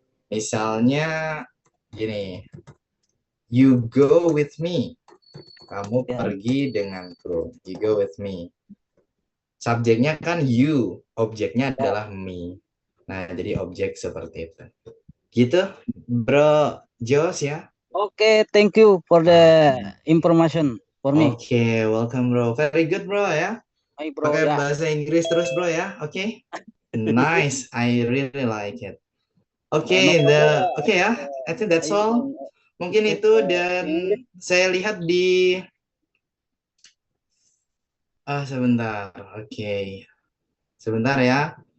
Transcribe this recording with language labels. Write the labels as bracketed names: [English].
[Indonesian] Misalnya gini. [English] You go with me. [Indonesian] Kamu pergi denganku. [English] You go with me. [Indonesian] Subjeknya kan you, objeknya adalah me. Nah, jadi objek seperti itu. Gitu, Bro Jos ya. [English] Oke, thank you for the information for me. Oke, welcome bro. Very good bro ya. Hi, bro, [Indonesian] Pakai ya. bahasa Inggris terus bro ya. [English] Oke. Nice, I really like it. Oke, oke ya. I think that's all. [Indonesian] Mungkin itu dan saya lihat di sebentar. Oke. Sebentar ya.